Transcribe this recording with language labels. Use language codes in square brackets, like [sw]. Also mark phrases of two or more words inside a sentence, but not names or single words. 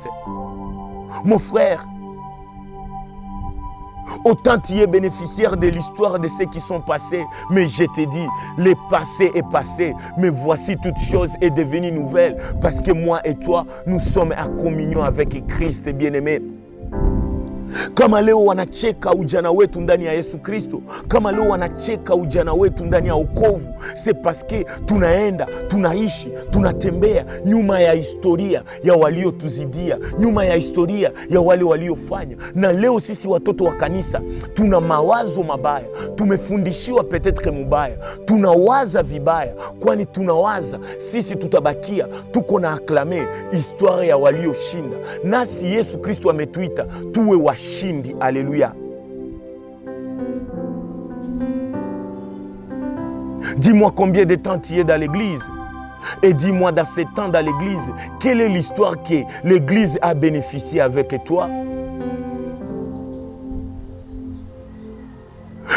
[fr] Mon frère, autant tu es bénéficiaire de l'histoire de ceux qui sont passés, mais je te dis, le passé est passé, mais voici toute chose est devenue nouvelle, parce que moi et toi, nous sommes en communion avec Christ, bien-aimé. [sw] Kama leo wanacheka ujana wetu ndani ya Yesu Kristo, kama leo wanacheka ujana wetu ndani ya wokovu, [fr] c'est parce que [sw] tunaenda, tunaishi, tunatembea nyuma ya historia ya waliotuzidia, nyuma ya historia ya wale waliofanya. Na leo sisi watoto wa kanisa tuna mawazo mabaya, tumefundishiwa peut-être mubaya, tunawaza vibaya, kwani tunawaza sisi tutabakia tuko na aklame histoire ya walioshinda. Nasi Yesu Kristo ametuita tuwe washindi. [fr] Alléluia. Dis-moi combien de temps tu es dans l'église. Et dis-moi dans ce temps dans l'église, quelle est l'histoire que l'église a bénéficié avec toi?